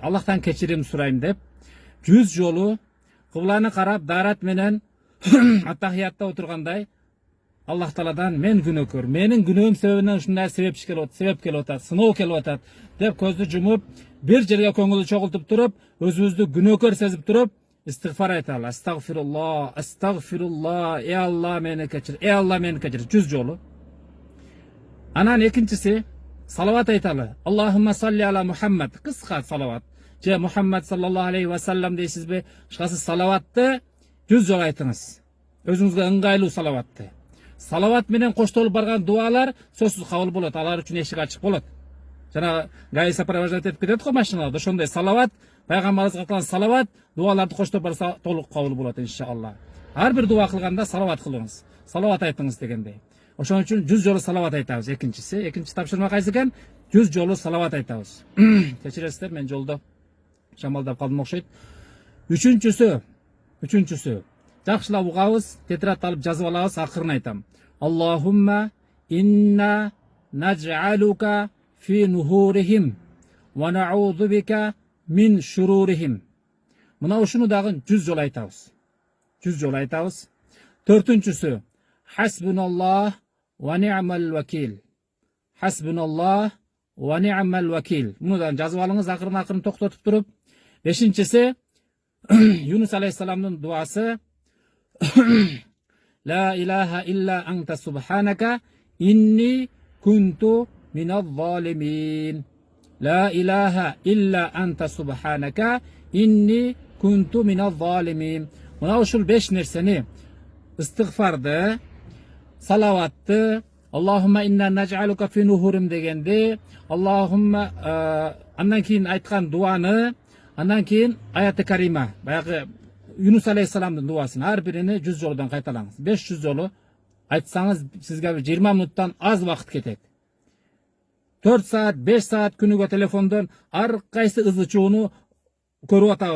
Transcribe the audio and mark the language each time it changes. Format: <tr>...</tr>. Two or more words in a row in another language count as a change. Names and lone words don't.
<ky>Аллахтан кечирим сурайм деп 100 жолу кыбланы карап дарат менен аттахиятта отургандай Аллах Тааладан мен күнөөкөр, менин күнөөм себебинен ушундай себеп келип атат, сыноо келип атат деп көздү жумуп, бир жерге көңүлдү чогултуп туруп, өзүбүздү күнөөкөр сезип туруп, истигфар айталы. Астагфируллах, Алла мени кечир, Алла мени кечир 100 жолу. Анан экинчиси салават айталы.</ky> <ar>اللهم صل على محمد.</ar> <ky>Кыска салават. Же Мухаммад</ky> <ar>صلى الله عليه وسلم</ar> <ky>дейсизби? Ушкасы салаватты 100 жолу айтыңыз. Өзүңүзгө ыңгайлуу салаватты. Салават менен коштолуп барган дуалар сөзсүз кабыл болот. Алар үчүн эшик ачык болот. Жана гаи сопровождать этип кетет го машиналарда. Ошондой салават, пайгамбарыбызга кылган салават, дуаларды коштоп барса толук кабыл болот иншалла. Ар бир дуа кылганда салават кылыңыз. Салават айтыңыз дегендей. Ошон үчүн 100 жолу салават айтабыз. Экинчи тапшырма кайсы экен? 100 жолу салават айтабыз. Кечиресиздер, мен жолдо шамалдап калдым окшойт. Үчүнчүсү жакшылап угабыз, тетрадь алып жазып алабыз, акырын айтам.</ky> <ar>اللهم إنا نجعلك في نحورهم ونعوذ بك من شرورهم.</ar> <ky>Мына ушуну дагы 100 жолу айтабыз. 100 жолу айтабыз. Төртүнчүсү</ky> <ar>حسبنا الله ونعم الوكيل. حسبنا الله ونعم الوكيل.</ar> <ky>Муну да жазып алыңыз, акырын токтотуп туруп. Бешинчиси Юнус алейхиссаламдын дуасы</ky> <ar>لا إله إلا أنت سبحانك إني كنت من الظالمين. لا إله إلا أنت سبحانك إني كنت من الظالمين.</ar> <ky>Мына ушул 5 нерсени истигфарды, салаватты,</ky> <ar>اللهم إنا نجعلك في نحورهم</ar> <ky>дегенди, Аллахумма андан кийин айткан дуаны, андан кийин аяты карима, баягы Юнус алейхиссаламдын дуасын ар бирини 100 жолудан кайталаңыз. 500 жолу айтсаңыз сизге 20 минуттан аз вакыт кетет. 4 саат, 5 саат күнүгө телефондон ар кайсы ызы чууну көрүп атабыз.</ky>